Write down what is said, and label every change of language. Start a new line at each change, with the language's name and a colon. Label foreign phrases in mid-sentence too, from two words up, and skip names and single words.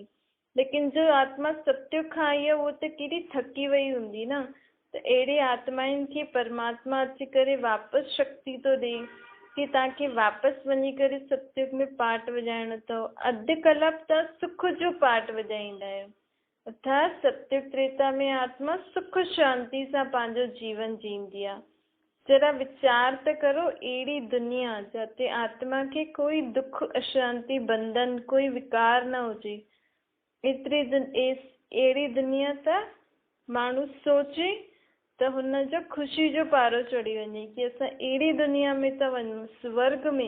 Sindhi: लेकिन जो आत्मा सतयुग खां आई आहे उहो त केॾी थकी वई हूंदी न। त अहिड़े आत्माउनि खे परमात्मा अची करे वापसि शक्ति थो ॾे कि तव्हांखे वापसि वञी करे सतयुग में पार्ट वॼाइणो अथव। अधु कलाक तव्हां सुख जो पार्ट वॼाईंदा आहियो, अर्थात सतयुग त्रेता में आत्मा सुख शांति सां पंहिंजो जीवन जींदी आहे। जरा वीचार त करो, अहिड़ी दुनिया जिते आत्मा खे कोई दुख अशांति बंधन कोई विकार न हुजे, अहिड़ी दुनिया त माण्हू सोचे त हुनजो ख़ुशी जो पारो चढ़ी वञे कि असां अहिड़ी दुनिया में था वञूं, स्वर्ग में।